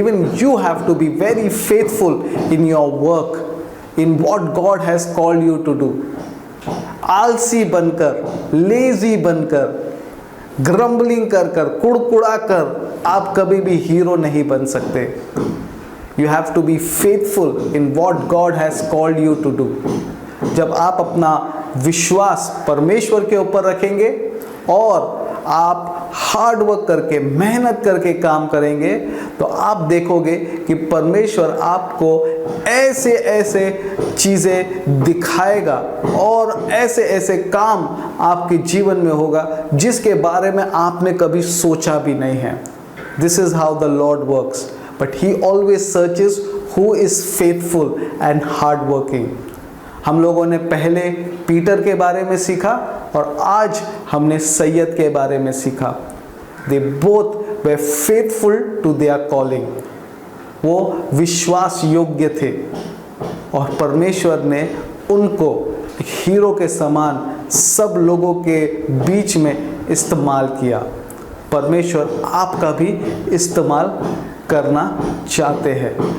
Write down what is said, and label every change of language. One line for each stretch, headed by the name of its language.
English: Even you have to be very faithful in your work, in what God has called you to do.
Hindi: आलसी बनकर, lazy बनकर, grumbling कर कर, कुड़कुड़ा कर आप कभी भी हीरो नहीं बन सकते।
English: You have to be faithful in what God has called you to do.
Hindi: जब आप अपना विश्वास परमेश्वर के ऊपर रखेंगे और आप हार्ड वर्क करके, मेहनत करके काम करेंगे तो आप देखोगे कि परमेश्वर आपको ऐसे ऐसे चीज़ें दिखाएगा और ऐसे ऐसे काम आपके जीवन में होगा जिसके बारे में आपने कभी सोचा भी नहीं है।
English: This is how the Lord works. But he always searches who is faithful and hardworking.
Hindi: हम लोगों ने पहले पीटर के बारे में सीखा और आज हमने सैयद के बारे में सीखा।
English: They both were faithful to their calling.
Hindi: वो विश्वास योग्य थे और परमेश्वर ने उनको एक हीरो के समान सब लोगों के बीच में इस्तेमाल किया। परमेश्वर आपका भी इस्तेमाल करना चाहते हैं।